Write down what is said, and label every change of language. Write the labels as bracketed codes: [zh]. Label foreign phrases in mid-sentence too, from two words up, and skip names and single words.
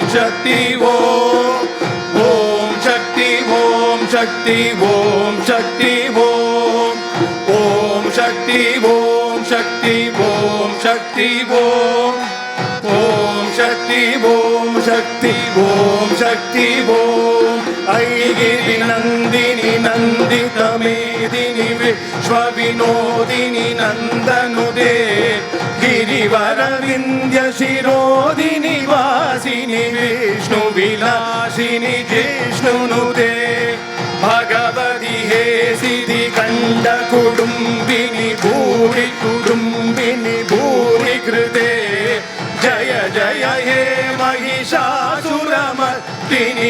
[ta] சக்தி ஓம் ஓம் சக்தி ஓம் சக்தி ஓம் சக்தி ஓம் ஓம் சக்தி ஓம் சக்தி ஓம் சக்தி ஓம் ஓம் சக்தி ஓம் சக்தி ஓம் சக்தி ஓம் [sa] अयिगिरि नन्दिनि नन्दित मेदिनि विश्व विनोदिनि नन्दनुते गिरिवर विंध्य शिरोदिनि वासिनि विष्णु विलासिनि जिष्णुनुदे भगवति हे सिद्धि कंड कुडुंबिनि भूरि कुडुंबिनि भूरि कृते जय जय हे महिषासुरमर्दिनि